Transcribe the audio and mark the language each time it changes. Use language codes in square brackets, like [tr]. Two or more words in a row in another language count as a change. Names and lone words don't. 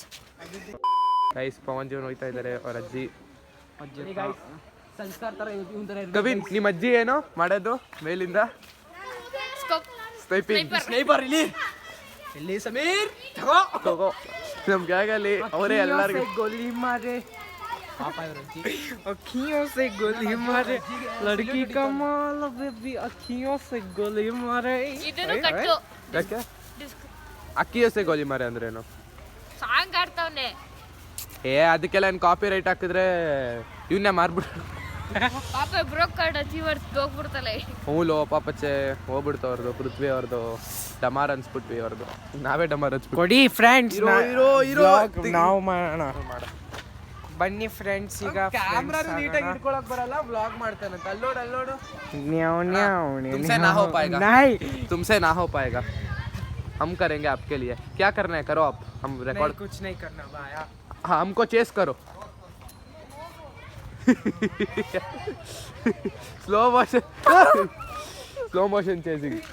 [kn] ಗೈಸ್ ಪವನ್ ಜೀವನ್ ಹೋಗ್ತಾ ಇದ್ದಾರೆ ಅವ್ರ ಅಜ್ಜಿ. ಸಂಸ್ಕಾರ ತರ ಕವಿನ್ ನಿಮ್ಮ ಅಜ್ಜಿ ಏನು ಮಾಡೋದು ಮೇಲಿಂದ? ಸ್ನೈಪರ್. ಇಲ್ಲಿ ಸಮೀರ್ ತಗೋ ನಮ್ ಗ್ಯಾಗಲ್ಲಿ ಅವರೇ ಎಲ್ಲರಿಗೂ [hi] गोली मारे [kn] ಪಾಪ ಇವ್ರ ಅಜ್ಜಿ. [hi] अखियों से गोली मारे लड़की का माल बेबी अखियों से गोली मारे. [kn] ಯಾಕೆ ಅಕ್ಕಿ ಹಸೆ [hi] गोली मारे [kn] ಅಂದ್ರೇನು? ಸಾಂಗ್ ಆಡ್ತಾವನೆ. ಏ ಅದಕ್ಕೆಲ್ಲ ಏನು [en] copy right [kn] ಹಾಕಿದ್ರೆ ಇವನ್ನೇ ಮಾರ್ಬಿಟ್ಟು ಪಾಪ [en] broke card achievers [kn] ಹೋಗ್ಬಿಡ್ತಲ್ಲ. ಹೂಲೋ ಪಾಪಚ್ಚೆ ಹೋಗ್ಬಿಡ್ತು ಅವ್ರದ್ದು, ಪೃಥ್ವಿ ಅವ್ರದ್ದು ಡಮಾರ್ ಅನ್ಸ್ಬಿಟ್ವಿ ಅವ್ರದ್ದು. ನಾವೇ ಡಮಾರ್ ಅನ್ಸ್ಬಿಟ್ಟು ಕೊಡಿ ಫ್ರೆಂಡ್ಸ್ ಇರೋ ನಾವು ಮಾಡೋಣ. ಬನ್ನಿ ಫ್ರೆಂಡ್ಸ್ ಈಗ ಕ್ಯಾಮ್ರಾ ನೀಟಾಗಿ ಇಟ್ಕೊಳಕ್ ಬರಲ್ಲ, ವ್ಲಾಗ್ ಮಾಡ್ತಾನಂತ. ಅಲ್ಲೋಡು ಅಲ್ಲೋಡು, [hi] तुमसे ना हो पाएगा। नहीं तुमसे ना हो पाएगा, हम करेंगे आपके लिए। क्या करना है करो आप, हम रिकॉर्ड। कुछ नहीं करना भाया. हाँ हमको चेस करो। [en] slow motion chasing.